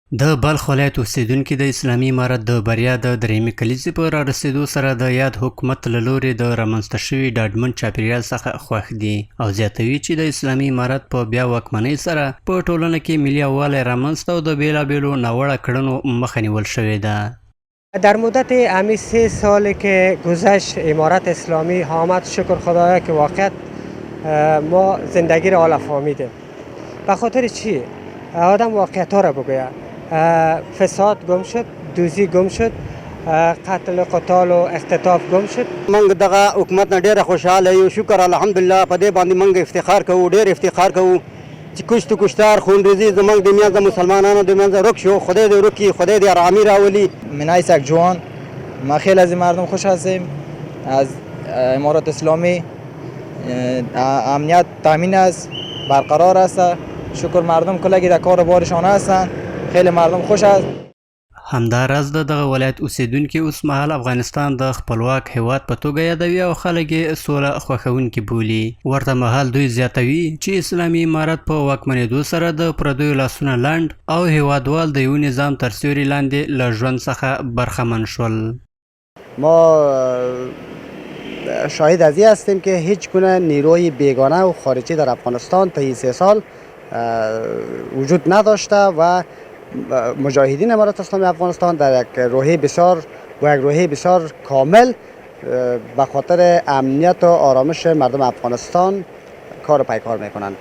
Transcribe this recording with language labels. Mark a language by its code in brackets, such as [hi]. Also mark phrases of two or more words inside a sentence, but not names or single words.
[ps] د بلخ ولایت اوسیدونکي د اسلامي امارت د بریا د دریمې کلیزې په رارسېدو سره د یاد حکومت له لورې د رامنځته شوي ډاډمن چاپیریال څخه خوښ دي او زیاتوي چې د اسلامي امارت په بیا واکمنۍ سره په ټولنه کې ملي یووالی رامنځته او د بېلابېلو ناوړه کړنو مخه نیول شوې ده. [fa] در مدت همین 3 سالی که گذشت امارت اسلامی آمد، شکر خدایا که واقعا ما زندگی را حالا فهمیدیم. به خاطر چی؟ آدم واقعیت ها را بگوید. فساد گم شد، دوزی گم شد، قتل قتال و اختطاف گم شد. [ps] منګ دغه حکومت نه ډیره خوشاله یو، شکر الحمدلله په دې باندې منګ افتخار کوو، ډیر افتخار کوو چې کشت و کشتار خونریزی زمونږ د منځ د مسلمانانو د منځ رک شو. خدای دې رکی، خدای دې آرامی راولي. [fa] من ایسک جوان، ما خیلی از مردم خوش هستیم از امارت اسلامی. امنیت تامین است، برقرار است. شکر مردم کلگی در کار بارشان هستند، خیلی مردم خوش است. [ps] همداراز د دغه ولایت اوسیدونکي اوس مهال افغانستان د خپلواک هیواد په توګه یادوي او خلک یې سوله خوښونکي بولي. ورته مهال دوی زیاتوي چې اسلامي امارت په واکمنېدو سره د پردیو لاسونه لنډ او هیوادوال د یو نظام تر سیوري لاندې له ژوند څخه برخمن شول. [fa] ما شاهد از این هستیم که هیچ گونه نیروی بیگانه و خارجی در افغانستان تا این 3 سال وجود نداشته و مجاهدین امارت اسلامی افغانستان در یک روحیه بسیار کامل به خاطر امنیت و آرامش مردم افغانستان کار پیکار میکنند.